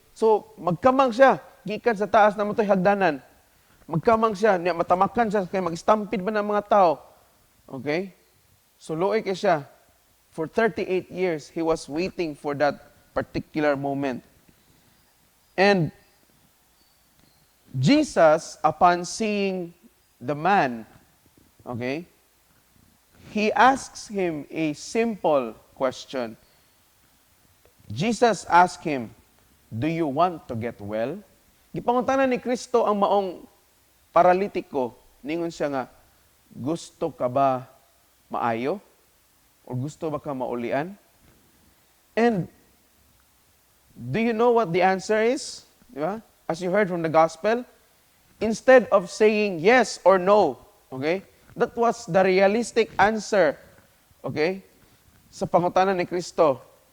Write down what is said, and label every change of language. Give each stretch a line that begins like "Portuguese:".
Cebuano: So magkamang siya gikan sa taas na motoy hagdanan. Magkamang siya, niya matamakan siya, kaya mag-stampede ba ng mga tao? Okay? So, luoy kay siya.
English: For 38 years, he was waiting for that particular moment. And Jesus, upon seeing the man, okay, he asks him a simple question. Jesus asked him, "Do you want to get well?"
Cebuano: Gipangutanan ni Kristo ang maong paralitiko, ningon siya nga, gusto ka ba maayo? O gusto ba ka maulian?
English: And do you know what the answer is? Di ba? As you heard from the gospel, instead of saying yes or no, okay, that was the realistic answer, okay,
Cebuano: sa pangutanan ni Kristo.